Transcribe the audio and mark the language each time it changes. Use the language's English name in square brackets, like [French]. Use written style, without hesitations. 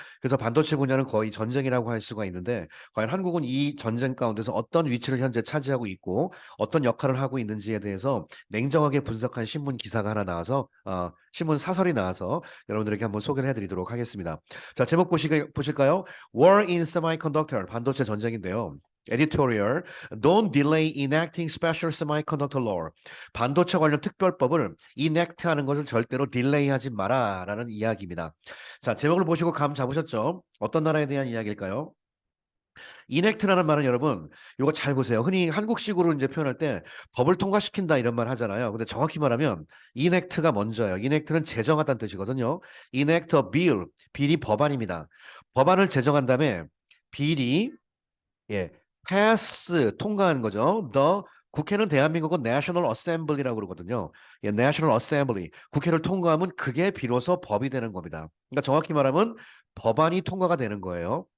[Korean] 그래서 반도체 분야는 거의 전쟁이라고 할 수가 있는데 과연 한국은 이 전쟁 가운데서 어떤 위치를 현재 차지하고 있고 어떤 역할을 하고 있는지에 대해서 냉정하게 분석한 신문 기사가 하나 나와서 신문 사설이 나와서 여러분들에게 한번 소개를 해드리도록 하겠습니다. 자, 제목 보실까요? [English] War in Semiconductor, [Korean] 반도체 전쟁인데요. [English] Editorial, Don't delay enacting special semiconductor law. [Korean] 반도체 관련 특별법을 enact하는 것을 절대로 딜레이하지 마라라는 이야기입니다. 자, 제목을 보시고 감 잡으셨죠? 어떤 나라에 대한 이야기일까요? enact라는 말은 여러분, 이거 잘 보세요. 흔히 한국식으로 이제 표현할 때 법을 통과시킨다 이런 말 하잖아요. 근데 정확히 말하면 enact가 먼저예요. enact는 제정하다는 뜻이거든요. [English] enact a bill, [Korean] 비리 법안입니다. 법안을 제정한 다음에 비리, 예, pass 통과하는 거죠. 국회는 대한민국은 National Assembly라고 그러거든요. 예, National Assembly. 국회를 통과하면 그게 비로소 법이 되는 겁니다. 그러니까 정확히 말하면 법안이 통과가 되는 거예요.